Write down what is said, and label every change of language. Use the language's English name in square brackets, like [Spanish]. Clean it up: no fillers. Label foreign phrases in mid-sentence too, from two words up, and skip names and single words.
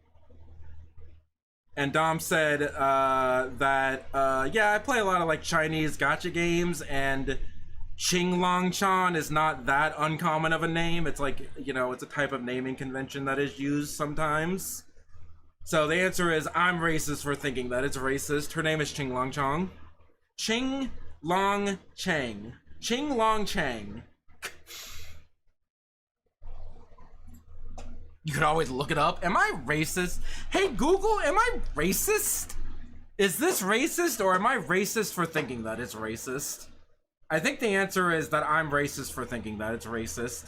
[English] And Dom said that, yeah, I play a lot of like Chinese gacha games, and Ching Long Chan is not that uncommon of a name. It's like, you know, it's a type of naming convention that is used sometimes. So the answer is, I'm racist for thinking that it's racist. Her name is Ching Long Chang. Ching Long Chang. Ching Long Chang. You could always look it up. Am I racist? Hey Google, am I racist? Is this racist, or am I racist for thinking that it's racist? I think the answer is that I'm racist for thinking that it's racist.